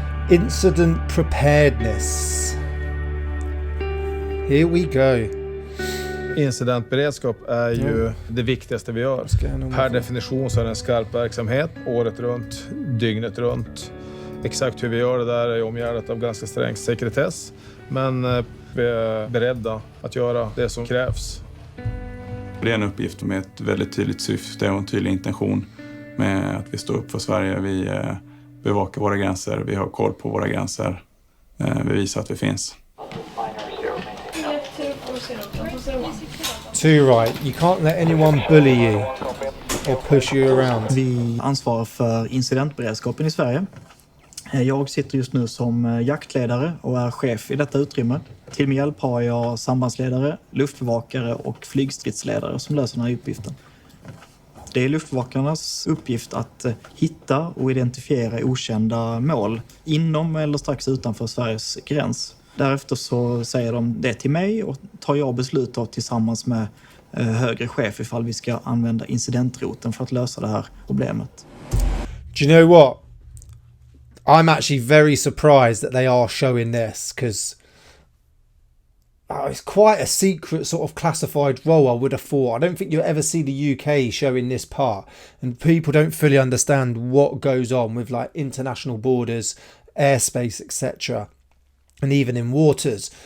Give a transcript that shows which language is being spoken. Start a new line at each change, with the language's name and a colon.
English: Incident preparedness. Here we go.
Swedish: Incidentberedskap är ju det viktigaste vi gör. Per definition så är det en skarp verksamhet året runt, dygnet runt. Exakt hur vi gör det där är omgärdat av ganska sträng sekretess. Men vi är beredda att göra det som krävs. Det är en uppgift med ett väldigt tydligt syfte och en tydlig intention med att vi står upp för Sverige. Vi bevakar våra gränser, vi har koll på våra gränser, vi visar att vi finns.
English: Too right, you can't let anyone bully you or push you around.
Swedish: Vi ansvarar för incidentberedskapen i Sverige. Jag sitter just nu som jaktledare och är chef i detta utrymme. Till min hjälp har jag sambandsledare, luftbevakare och flygstridsledare som löser den här uppgiften. Det är luftbevakarnas uppgift att hitta och identifiera okända mål inom eller strax utanför Sveriges gräns. Därefter så säger de det till mig och tar jag beslut av tillsammans med högre chef ifall vi ska använda incidentroten för att lösa det här problemet.
English: Do you know what? I'm actually very surprised that they are showing this, because it's quite a secret sort of classified role, I would have thought. I don't think you'll ever see the UK showing this part, and people don't fully understand what goes on with like international borders, airspace, etc., and even in waters.